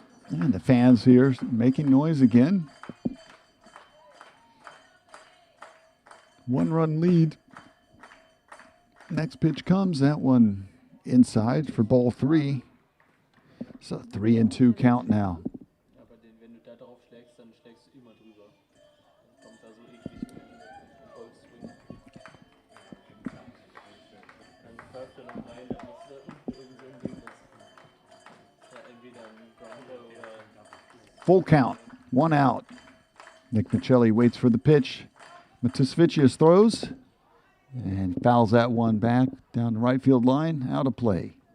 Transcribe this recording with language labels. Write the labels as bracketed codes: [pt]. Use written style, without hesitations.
[en] And the fans here making noise again. 1-run lead. Next pitch comes, that one inside for ball 3. So 3-2 count now. [de] Aber wenn du da drauf schlägst, dann schlägst du immer drüber. Dann kommt da so eklig Golfswing. Dann pfeift er noch rein, dann musst du da unten irgend so ein Ding, das ja entweder ein Grounder oder... [en] Full count, 1 out. Nick Michelli waits for the pitch. Matusevicius throws and fouls that one back down the right field line, out of play.